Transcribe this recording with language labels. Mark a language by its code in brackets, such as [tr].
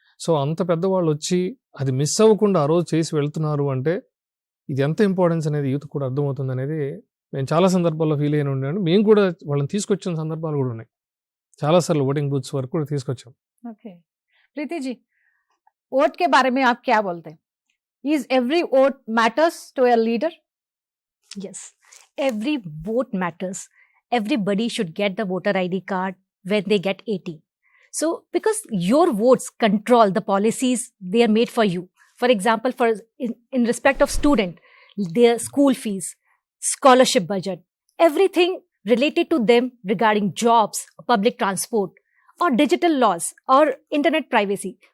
[te] So అంత పెద్దవాళ్ళు వచ్చి అది మిస్ అవ్వకుండా ఆ రోజు చేసి వెళ్తున్నారు అంటే ఇది ఎంత ఇంపార్టెన్స్ అనేది యూత్ కూడా అర్థమవుతుంది అనేది మేము చాలా సందర్భాల్లో ఫీల్ అయిన ఉండే. మేము కూడా వాళ్ళని తీసుకొచ్చిన సందర్భాలు కూడా ఉన్నాయి. చాలాసార్లు ఓటింగ్ బూత్స్ వరకు కూడా తీసుకొచ్చాం. [hi] ओके, प्रीति जी, वोट के बारे में आप क्या बोलते हैं? [en] Is every vote matters to a leader? Yes, every vote matters. Everybody should get the voter ID card when they get 18. So, because your votes control the policies they are made for you. For example, in respect of student, their school fees, scholarship budget, everything related to them regarding jobs, public transport, or digital laws, or internet privacy.